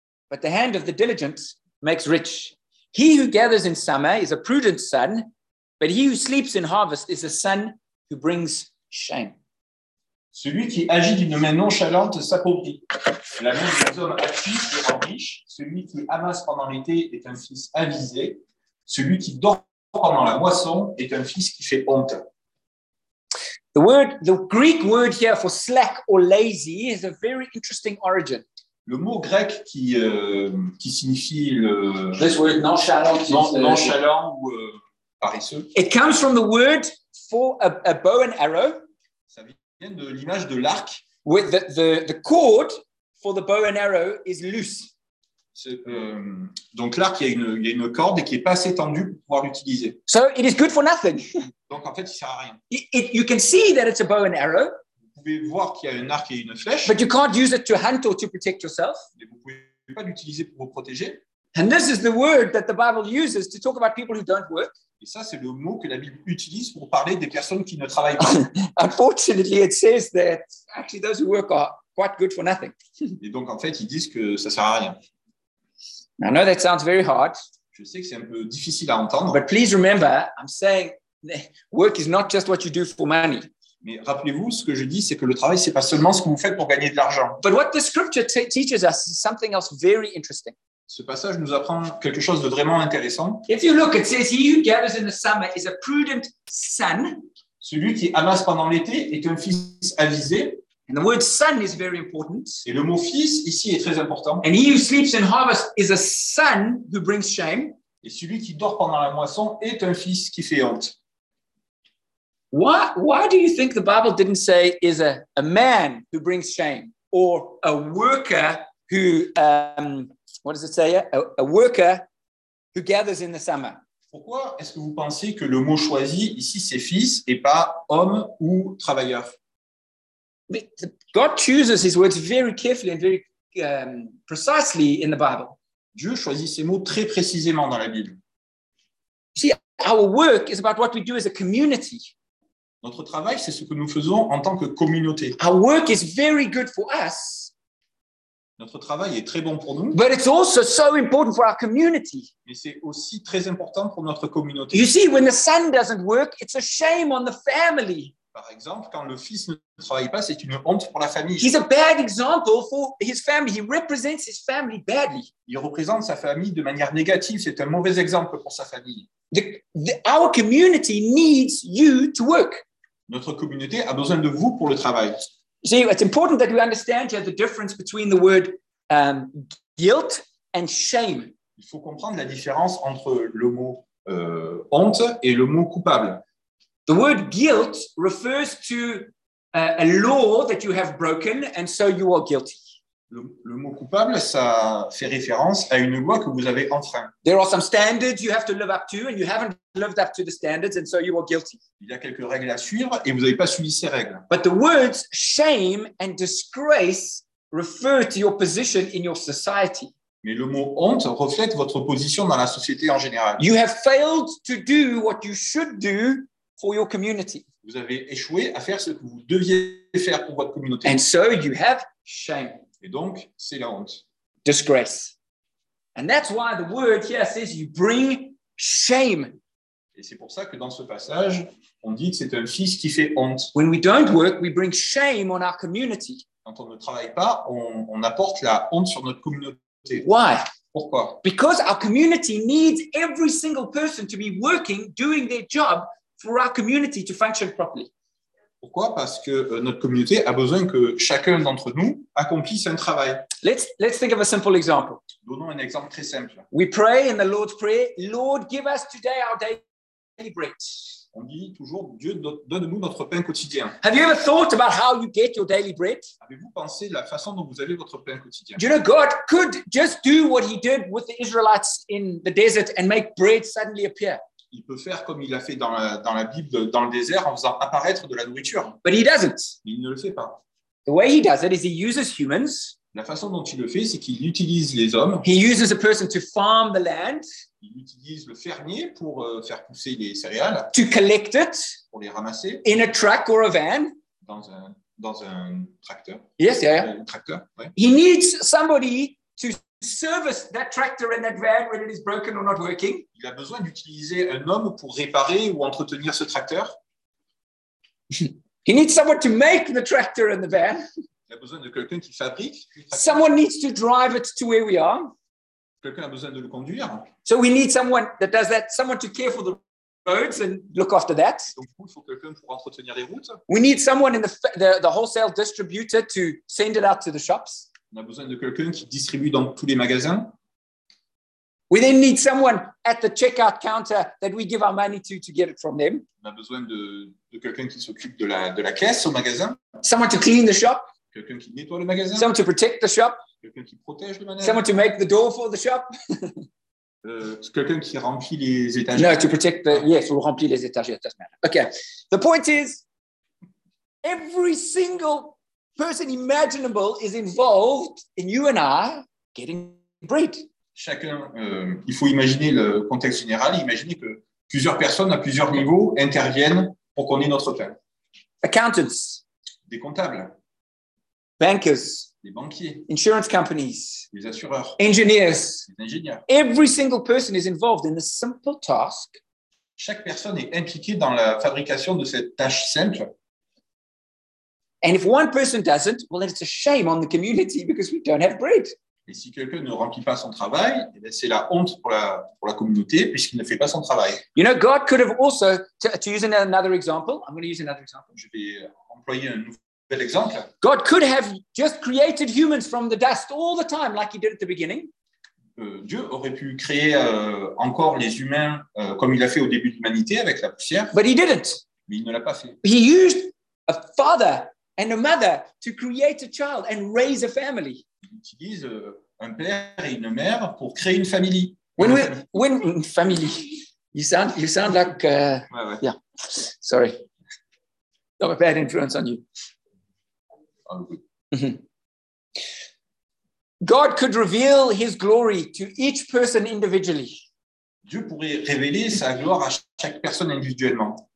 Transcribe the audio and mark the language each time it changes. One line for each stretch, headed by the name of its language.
English: But the hand of the diligent makes rich. He who gathers in summer is a prudent son, but he who sleeps in harvest is a son who brings shame.
French: Celui qui agit d'une main nonchalante s'appauvrit. La main des hommes actifs le rend riche. Celui qui amasse pendant l'été est un fils avisé. Celui qui dort pendant la moisson est un fils qui fait honte.
English: The Greek word here for slack or lazy is a very interesting origin.
French: Le mot grec qui signifie le
English: this word nonchalant,
French: nonchalant ou paresseux.
English: It comes from the word for a bow and arrow.
French: Ça vient de l'image de l'arc.
English: With the cord for the bow and arrow is loose.
French: Donc l'arc, il y a une corde et qui n'est pas assez tendue pour pouvoir l'utiliser.
English: So it is good for nothing.
French: Donc en fait, il sert à rien.
English: You can see that it's a bow and arrow.
French: Vous pouvez voir qu'il y a un arc et une flèche.
English: But you can't use it to hunt or to protect yourself.
French: Mais vous pouvez pas l'utiliser pour vous protéger.
English: And this is the word that the Bible uses to talk about people who don't work.
French: Et ça, c'est le mot que la Bible utilise pour parler des personnes qui ne travaillent pas.
English: Unfortunately, it says that actually those who work are quite good for nothing.
French: Et donc en fait, ils disent que ça sert à rien.
English: I know that sounds very hard.
French: Je sais que c'est un peu difficile à entendre.
English: But please remember, I'm saying work is not just what you do for money.
French: Mais rappelez-vous, ce que je dis, c'est que le travail, c'est pas seulement ce que vous faites pour gagner de l'argent.
English: But what the scripture teaches us is something else very interesting.
French: Ce passage nous apprend quelque chose de vraiment intéressant.
English: If you look, it says he who gathers in the summer is a prudent son.
French: Celui qui amasse pendant l'été est un fils avisé.
English: And the word son is very important.
French: Et le mot fils ici est très important.
English: And he who sleeps in harvest is a son who brings shame.
French: Et celui qui dort pendant la moisson est un fils qui fait honte.
English: Why do you think the Bible didn't say is a man who brings shame or a worker who what does it say? A worker who gathers in the summer?
French: Pourquoi est-ce que vous pensez que le mot choisi ici c'est fils et pas homme ou travailleur?
English: God chooses his words very carefully and very precisely in the Bible.
French: Dieu choisit ses mots très précisément dans la Bible.
English: See, our work is about what we do as a community.
French: Notre travail, c'est ce que nous faisons en tant que communauté.
English: Our work is very good for us.
French: Notre travail est très bon pour nous.
English: But it's also so important for our community.
French: Mais c'est aussi très important pour notre communauté.
English: You see, when the son doesn't work, it's a shame on the family.
French: Par exemple, quand le fils ne travaille pas, c'est une honte pour la famille.
English: He's a bad example for his family. He represents his family badly.
French: Il représente sa famille de manière négative. C'est un mauvais exemple pour sa famille.
English: Our community needs you to work.
French: Notre communauté a besoin de vous pour le travail.
English: See, it's important that we understand the difference between the word guilt and shame.
French: Il faut comprendre la différence entre le mot honte et le mot coupable.
English: The word guilt refers to a law that you have broken, and so you are guilty.
French: Le mot coupable, ça fait référence à une loi que vous avez enfreint.
English: There are some standards you have to live up to, and you haven't lived up to the standards, and so you are guilty.
French: Il y a quelques règles à suivre, et vous n'avez pas suivi ces règles.
English: But the words shame and disgrace refer to your position in your society.
French: Mais le mot honte reflète votre position dans la société en général.
English: You have failed to do what you should do. For your community.
French: Vous avez échoué à faire ce que vous deviez faire pour votre communauté.
English: And so you have shame.
French: Et donc, c'est la honte.
English: Disgrace. And that's why the word here says you bring shame.
French: Et c'est pour ça que dans ce passage, on dit que c'est un fils qui fait honte.
English: When we don't work, we bring shame on our community.
French: Quand on ne travaille pas, on apporte la honte sur notre communauté.
English: Why?
French: Pourquoi?
English: Because our community needs every single person to be working, doing their job. For our community to function properly.
French: Pourquoi? Parce que notre communauté a besoin que chacun d'entre nous accomplisse un travail.
English: Let's think of a simple example.
French: Donnons un exemple très simple.
English: We pray in the Lord's Prayer, Lord, give us today our daily bread.
French: On dit toujours, Dieu, donne-nous notre pain quotidien.
English: Have you ever thought about how you get your daily bread?
French: Avez-vous pensé la façon dont vous avez votre pain quotidien?
English: Do you know, God could just do what he did with the Israelites in the desert and make bread suddenly appear.
French: Il peut faire comme il a fait dans la Bible, dans le désert, en faisant apparaître de la nourriture.
English: But he doesn't.
French: Mais il ne le fait pas.
English: The way he does it is he uses humans.
French: La façon dont il le fait, c'est qu'il utilise les hommes.
English: He uses a person to farm the land.
French: Il utilise le fermier pour faire pousser les céréales.
English: To collect it.
French: Pour les ramasser.
English: In a truck or a van.
French: Dans un tracteur.
English: Yes, yeah.
French: Un tracteur, ouais.
English: He needs somebody to service that tractor and that van when it is broken or not working.
French: Il a besoin d'utiliser un homme pour réparer ou entretenir ce tracteur.
English: He needs someone to make the tractor and the van.
French: Il a besoin de quelqu'un qui fabrique.
English: Someone needs to drive it to where we are.
French: Quelqu'un a besoin de le conduire.
English: So we need someone that does that, someone to care for the roads and look after that.
French: Donc, il faut quelqu'un pour entretenir les routes.
English: We need someone in the wholesale distributor to send it out to the shops.
French: On a besoin de quelqu'un qui distribue dans tous les magasins.
English: We then need someone at the checkout counter that we give our money to get it from them.
French: On a besoin de quelqu'un qui s'occupe de la caisse au magasin.
English: Someone to clean the shop.
French: Quelqu'un qui nettoie le magasin.
English: Someone to protect the shop.
French: Quelqu'un qui protège le magasin.
English: Someone to make the door for the shop.
French: quelqu'un qui remplit les étagères.
English: No, to protect the... Yes, we'll
French: remplir les étagères.
English: Doesn't matter. Okay. The point is, every single person imaginable is involved in you and I getting bread.
French: Chacun, il faut imaginer le contexte général, imaginer que plusieurs personnes à plusieurs niveaux interviennent pour qu'on ait notre pain.
English: Accountants.
French: Des comptables.
English: Bankers.
French: Les banquiers.
English: Insurance companies.
French: Les assureurs.
English: Engineers.
French: Les ingénieurs.
English: Every single person is involved in the simple task.
French: Chaque personne est impliquée dans la fabrication de cette tâche simple.
English: And if one person doesn't, well, then it's a shame on the community because we don't have bread.
French: Et si quelqu'un ne remplit pas son travail, eh bien, c'est la honte pour la communauté puisqu'il ne fait pas son travail.
English: You know, God could have also, to use another example, I'm going to use another example.
French: Je vais employer un nouvel exemple.
English: God could have just created humans from the dust all the time like he did at the beginning.
French: Dieu aurait pu créer encore les humains comme il a fait au début de l'humanité avec la poussière.
English: But he didn't.
French: Mais il ne l'a pas fait.
English: He used a father and a mother to create a child and raise a family.
French: Il utilise un père et une mère pour créer une famille.
English: Family. You sound like
French: ouais.
English: Yeah. Sorry. Not a bad influence on you. God could reveal his glory to each person individually.
French: Dieu pourrait révéler sa gloire à chaque personne individuellement.